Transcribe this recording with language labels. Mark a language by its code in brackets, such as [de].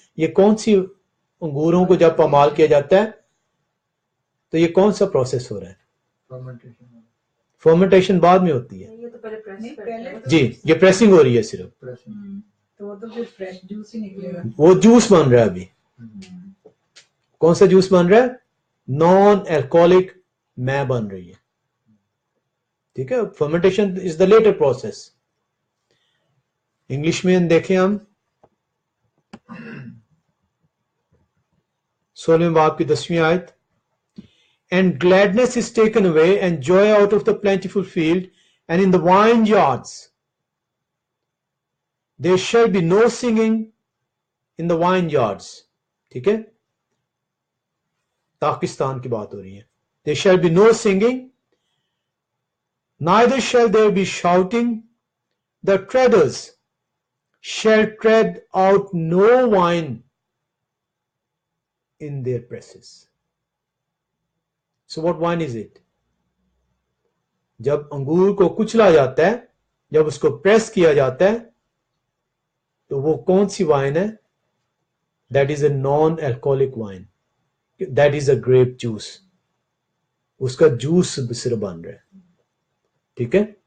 [ur] یہ کون سی انگوروں کو جب پامال کیا جاتا ہے تو یہ کون سا پروسیس ہو رہا ہے؟ فرمنٹیشن بعد میں ہوتی ہے. یہ تو پہلے پریس کرتے ہیں. جی، یہ پریسنگ ہو رہی ہے صرف. تو وہ تو پھر فریش جوس ہی نکلے گا. وہ جوس بن رہا ہے ابھی. کون سا جوس بن رہا ہے؟ نان الکوہلک میں بن رہی ہے. ٹھیک ہے. [en] Fermentation is the latter process. [ur] انگلش میں دیکھیں ہم 16 باب کی 10ویں آیت. [en] And gladness is taken away and joy out of the plentiful field, and in the vineyards there shall be no singing in the vineyards. [ur] ٹھیک ہے. پاکستان کی بات ہو رہی ہے. [en] There shall be no singing, neither shall there be shouting. The treaders shall tread out no wine in their presses. So what wine is it? [ur] جب انگور کو کچلا جاتا ہے، جب اس کو پریس کیا جاتا ہے تو وہ کون سی وائن ہے؟ [en] That is a non-alcoholic wine. That is a grape juice. [ur] اس کا جوس صرف بن رہا ہے. ٹھیک ہے.